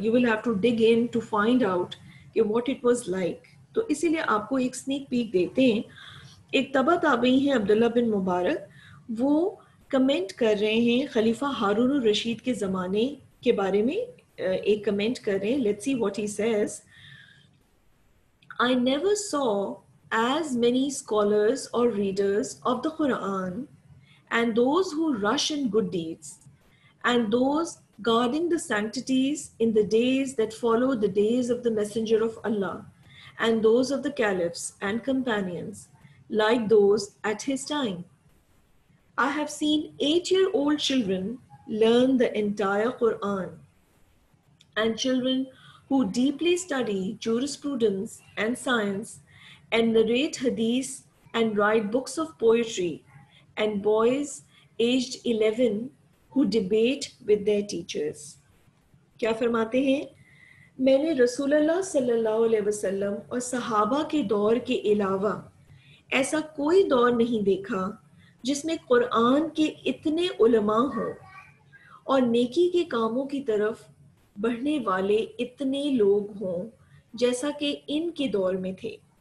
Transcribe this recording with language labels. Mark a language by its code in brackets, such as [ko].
[en] You will have to dig in to find out کہ what it was like. [ur] تو اسی لیے آپ کو ایک سنیک پیک دیتے ہیں. ایک تبع تابعی ہیں عبداللہ بن مبارک، وہ کمنٹ کر رہے ہیں خلیفہ ہارون الرشید کے زمانے کے بارے میں، ایک کمنٹ کر رہے ہیں. [en] Let's see what he says. I never saw as many scholars or readers of the Quran, and those who rush in good deeds, and those guarding the sanctities in the days that follow the days of the Messenger of Allah, and those of the caliphs and companions, like those at his time. I have seen 8-year-old children learn the entire Quran, and children who deeply study jurisprudence and science and narrate hadith and write books of poetry, and boys aged 11 who debate with their teachers. [ur] کیا فرماتے ہیں؟ میں نے رسول اللہ صلی اللہ علیہ وسلم اور صحابہ کے دور کے علاوہ ایسا کوئی دور نہیں دیکھا جس میں قرآن کے اتنے علماء ہوں اور نیکی کے کاموں کی طرف بڑھنے والے اتنے لوگ ہوں جیسا کہ ان کے دور میں تھے.